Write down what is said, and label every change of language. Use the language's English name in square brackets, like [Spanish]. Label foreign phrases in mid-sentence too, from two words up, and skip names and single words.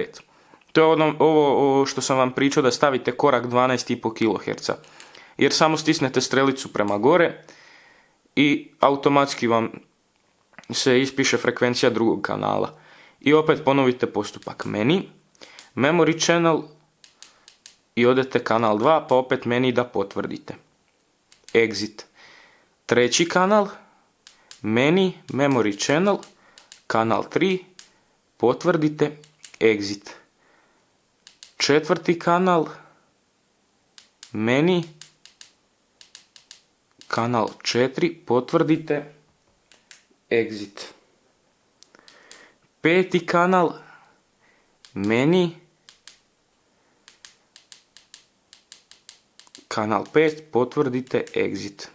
[Serbian] To je ovo što sam vam pričao da stavite korak 12,5 kHz. Jer samo stisnete strelicu prema gore i automatski vam se ispiše frekvencija drugog kanala. I opet ponovite postupak meni, [English] memory channel [Serbian] i odete kanal 2, pa opet meni da potvrdite. Exit. Treći kanal, meni, [English] memory channel, [Serbian] kanal 3, potvrdite, exit. Četvrti kanal, meni, kanal 4, potvrdite, exit. Peti kanal, meni, kanal 5, potvrdite, exit.